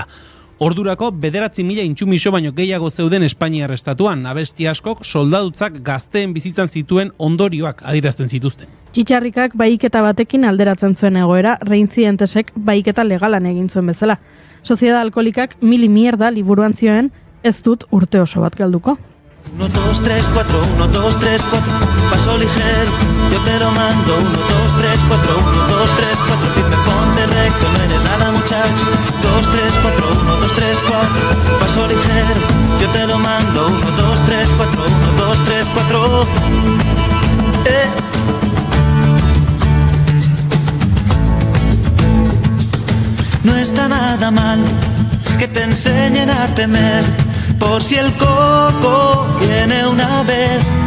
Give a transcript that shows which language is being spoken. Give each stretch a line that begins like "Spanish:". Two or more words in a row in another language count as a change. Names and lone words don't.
Basque: Ordurako 9.000 intsumiso baino gehiago zeuden Espainiar estatuan, abesti askok soldadutzak gazteen bizitzan zituen ondorioak adierazten zituzten. Txitxarrikak bahiketa batekin alderatzen zuen egoera, Reincidentesek bahiketa legalan egin zuen bezala. Sociedad Alkoholikak mili mierda liburuan zioen, ez dut urte oso bat galduko.
Spanish: 1, 2, 3, 4, 1, 2, 3, 4, paso ligero, yo te lo mando. 1, 2, 3, 4, 1, 2, 3, 4, firme, ponte recto, no eres nada muchacho. 2, 3, 4, 1, 2, 3, 4, paso ligero, yo te lo mando. 1, 2, 3, 4, 1, 2, 3, 4, No está nada mal que te enseñen a temer, por si el coco viene una vez.